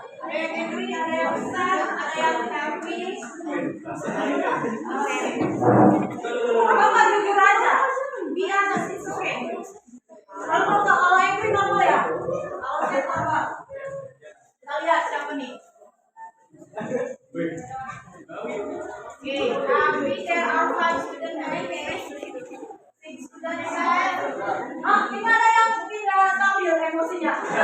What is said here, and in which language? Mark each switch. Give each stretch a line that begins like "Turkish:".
Indonesian: Ada yang angry, ada yang sad, ada yang happy. Apa jujur aja?
English: Be honest, it's okay.
Indonesian: Kalau angry nggak boleh ya. Kalau sad apa? Kita lihat siapa nih.
English: Okay, we share our 5 student names. 6 students sad.
Indonesian: Ini ada yang mungkin nggak stabil emosinya.